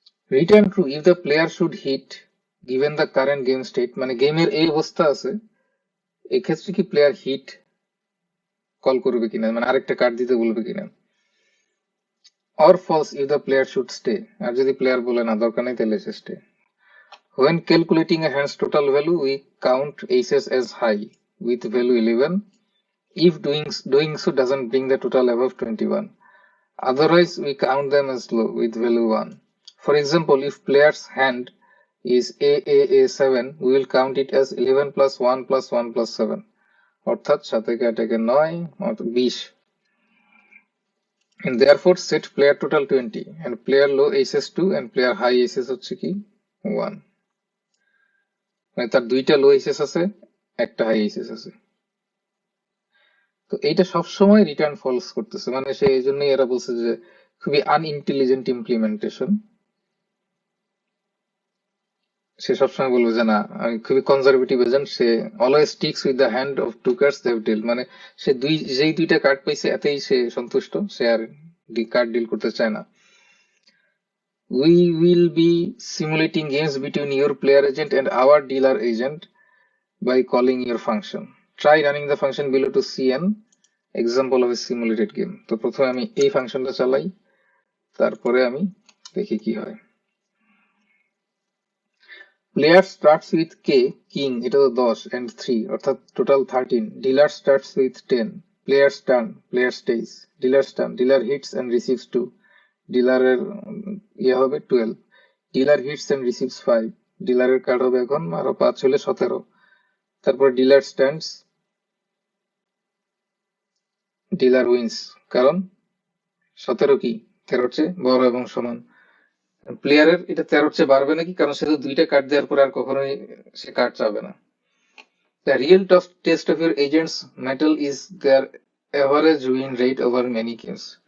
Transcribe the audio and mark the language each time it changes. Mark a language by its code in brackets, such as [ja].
[en] return true if the player should hit given the current game state, [bn] মানে গেমের এই অবস্থা আছে, এক্ষেত্রে কি প্লেয়ার হিট কল করবে কিনা, মানে আরেকটা কার্ড দিতে বলবে কিনা। [en] or false if the player should stay, [bn] আর যদি প্লেয়ার বলে না দরকার নেই তাহলে সে stay. [en] When calculating a hand's total value, we count aces as high with value 11 if doing so doesn't bring the total above 21. Otherwise, we count them as low with value 1. For example, if player's hand is AAA7, we will count it as 11 plus 1 plus 1 plus 7. [bn] অর্থাৎ 7 থেকে 9 অর্থাৎ 20, [en] and therefore set player total 20 and player low aces 2 and player high aces [bn] হচ্ছে কি 1, মানে তার দুইটা লো SS আছে, একটা হাই এসএস আছে। তো এইটা সবসময় রিটার্ন ফলস করতেছে, মানে সে এই জন্যই এরা বলছে যে খুবই আনইন্টেলিজেন্ট ইমপ্লিমেন্টেশন। সে সবসময় বলবে যে না আমি খুবই conservative agent, say [en] always sticks with the hand of two cards they have deal, [bn] মানে সে যেই দুইটা কার্ড পাইছে এতেই সে সন্তুষ্ট, সে আর কার্ড ডিল করতে চায় না। [en] We will be simulating games between your player agent and our dealer agent by calling your function. Try running the function below to see an example of a simulated game. [bn] তো প্রথমে আমি এই ফাংশনটা চালাই, তারপরে আমি দেখি কি হয়। Player starts with K king, এটা তো 10 and 3 অর্থাৎ total 13। [en] dealer starts with 10, [bn] player turn, player stage, dealer turn, dealer hits and receives 2, ডিলারের ইয়ে হবে 12, dealer hits and receives 5, ডিলারের card হবে এখন আরো 5 হলে 17, তারপর ডিলার স্ট্যান্ডস, ডিলার উইন্স, কারণ 17 কি 13-র চেয়ে বড় এবং সমান। প্লেয়ারের এটা 13-র চেয়ে বাড়বে নাকি, কারণ সে তো দুইটা কার্ড দেওয়ার পরে আর কখনোই সে কার্ড চাবে না। [en] The real test of your agent's metal is their average win rate over many games.